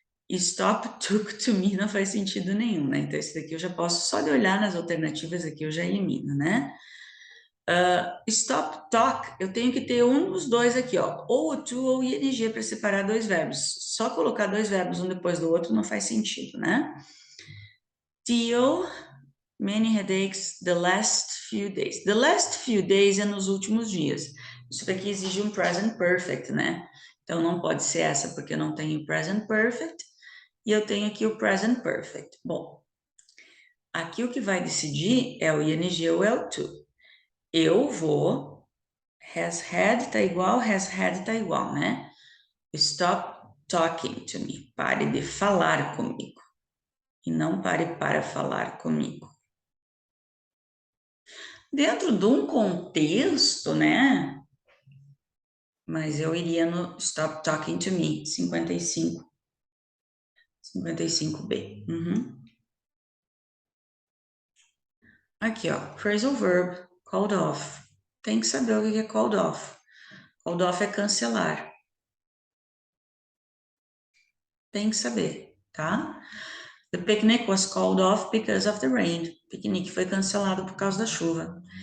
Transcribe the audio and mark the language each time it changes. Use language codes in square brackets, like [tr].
[en] Stop took to me [pt] não faz sentido nenhum, né? Então, esse daqui eu já posso, só de olhar nas alternativas aqui, eu já elimino, né? [en] Stop talk, [pt] eu tenho que ter um dos dois aqui, ó, ou o to ou o ing para separar dois verbos. Só colocar dois verbos um depois do outro não faz sentido, né? [en] Deal many headaches the last few days. The last few days [pt] é nos últimos dias. Isso daqui exige um present perfect, né? Então não pode ser essa porque eu não tenho present perfect e eu tenho aqui o present perfect. Bom, aqui o que vai decidir é o ing ou é o to. Eu vou, has had tá igual, has had tá igual, né? [en] Stop talking to me. [pt] Pare de falar comigo. E não pare para falar comigo. Dentro de um contexto, né? Mas eu iria no [en] Stop Talking to Me, [pt] 55. 55B. Uhum. Aqui, ó. [en] Phrasal verb, called off. [pt] Tem que saber o que é called off. Called off é cancelar. Tem que saber, tá? [en] The picnic was called off because of the rain. [pt] O piquenique foi cancelado por causa da chuva.